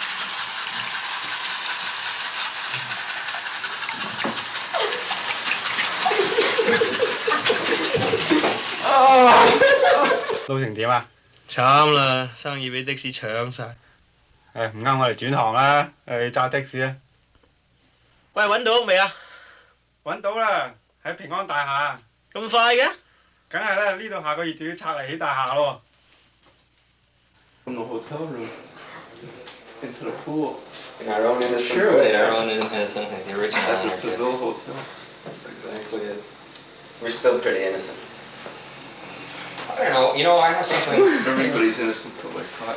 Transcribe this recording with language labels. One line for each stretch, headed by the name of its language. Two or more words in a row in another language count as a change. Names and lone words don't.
Cantonese: 路程點啊？慘啦，生意俾的士搶晒。誒唔啱我哋轉行啦，揸的士啊！喂，揾到屋未啊？揾到啦，喺平安大廈。咁快嘅？梗係啦，呢度下個月就要拆嚟起大廈咯。
English: From the hotel room into the pool. In our own innocent Sure, way. in our own innocent, like the original At the anarchists. Seville Hotel. That's exactly it. We're still pretty innocent. I don't know. You know, I have something.